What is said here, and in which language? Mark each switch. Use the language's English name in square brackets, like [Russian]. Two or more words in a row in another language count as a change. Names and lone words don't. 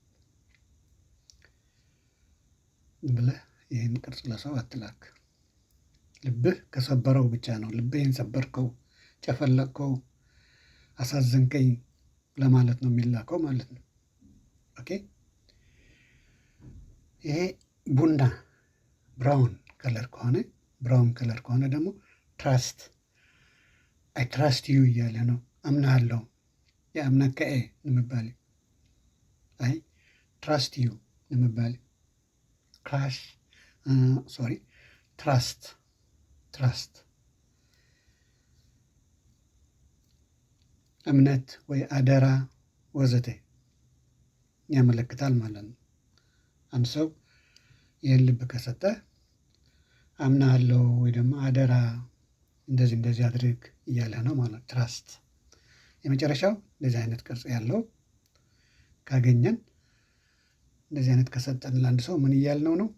[Amharic] ዝም ብለህ ይህን ቅርጽ ለሰው አትላክ። ልብህ ከሰበረው ብቻ ነው። ልብህን ሰበርከው፣ ጨፈለቅከው፣ አሳዘንከኝ ለማለት ነው የሚላከው ማለት ነው። ኦኬ። ይሄ ቡና ብራውን ከለር ከሆነ ደግሞ ትራስት፣ [English] I trust you [Amharic] እያለ ነው። አምናሃለሁ፣ የአምናከኤ ንምባል፣ [English] I trust you [Amharic] ንምባል። ትራስት እምነት ወይ አደራ ወዘተ ያመለክታል ማለት ነው። አንድ ሰው ይህን ልብ ከሰጠ አምናሃለሁ ወይ ደግሞ አደራ እንደዚህ አድርግ እያለ ነው ማለት ትራስት። የመጨረሻው እንደዚህ አይነት ቅርጽ ያለው ካገኘን እንደዚህ አይነት ከሰጠን ለአንድ ሰው ምን እያልነው ነው?